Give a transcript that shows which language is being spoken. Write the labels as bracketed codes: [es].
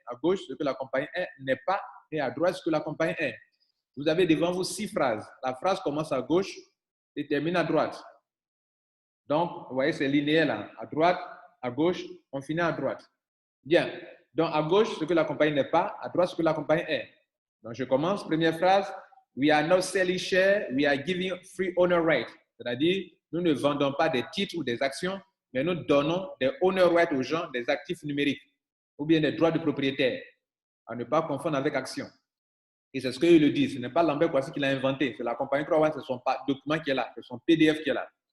[fr] À gauche, ce que la compagnie n'est pas, et à droite, ce que la compagnie est. Vous avez devant vous 6 phrases. La phrase commence à gauche et termine à droite. Donc, vous voyez, c'est linéaire là. À droite, à gauche, on finit à droite. Bien. Donc, à gauche, ce que la compagnie n'est pas, à droite, ce que la compagnie est. Donc, je commence. Première phrase. [en] We are not selling shares, we are giving free owner rights. [fr] C'est-à-dire, nous ne vendons pas des titres ou des actions, mais nous donnons des owner rights aux gens, des actifs numériques, ou bien des droits de propriétaire, à ne pas confondre avec actions. Et c'est ce qu'ils le disent. Ce n'est pas Lambert Kouassi qui l'a inventé. C'est la compagnie Crowd1, c'est son document qui est là, c'est son PDF qui est là.